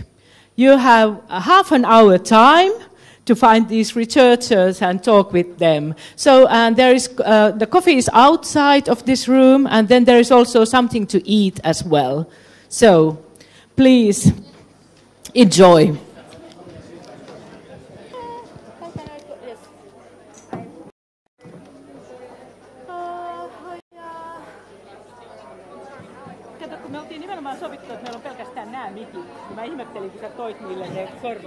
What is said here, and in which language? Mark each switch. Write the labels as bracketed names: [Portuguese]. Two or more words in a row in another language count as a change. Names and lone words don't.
[English] You have a half an hour time to find these researchers and talk with them. So there is the coffee is outside of this room, and then there is also something to eat as well. So please enjoy. [Finnish] Me oltiin nimenomaan sovittu, että meillä on pelkästään nämä mikit. Mä ihmettelin, kun sä toit niille ne korva.